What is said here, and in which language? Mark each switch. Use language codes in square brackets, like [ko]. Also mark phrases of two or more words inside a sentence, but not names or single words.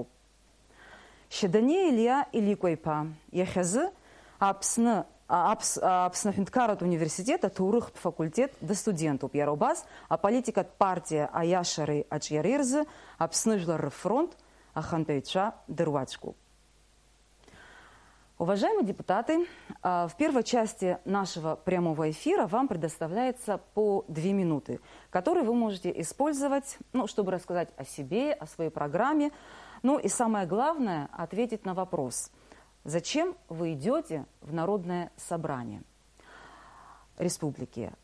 [ab] Шьадане Илиа Иликәа-иԥа иахьазы Аԥсны ҳәынҭқарратә университет аҭоурыхтә факультет дыстудентуп. Иара убас аполитикатә партиа аиашареи аҿиареи рзы Аԥсны Жәлар рфронт ахантәаҩцәа дыруаӡәкуп. [ru] Уважаемые депутаты, в первой части нашего прямого эфира вам предоставляется по 2 минуты, которые вы можете использовать, чтобы рассказать о себе, о своей программе. Ну и самое главное, ответить на вопрос, зачем вы идете в Народное собрание Республики.